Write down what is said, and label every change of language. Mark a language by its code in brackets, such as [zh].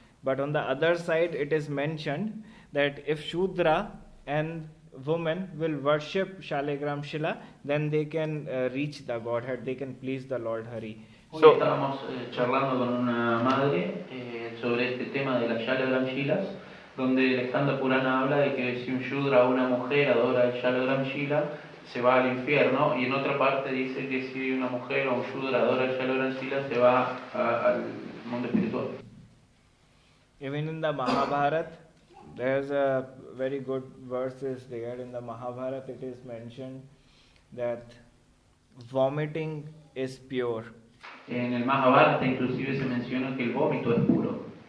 [en] But on the other side it is mentioned that if Shudra and woman will worship Shaligram Shila, then they can reach the Godhead, they can please the Lord Hari. [es] Hoy estábamos charlando con una madre sobre este tema de las Shalagram Shilas, donde el Skanda Purana habla de que si un Shudra o una mujer adora el Shalagram Shila, se va al infierno, y en otra parte dice que si una mujer o un Shudra adora el Shalagram Shila, se va al mundo espiritual. [en] Even in the Mahabharata, there's a very good verses there. In the Mahabharata, it is mentioned that vomiting is pure. [es] En el Mahabharata inclusive se menciona que el vómito es puro.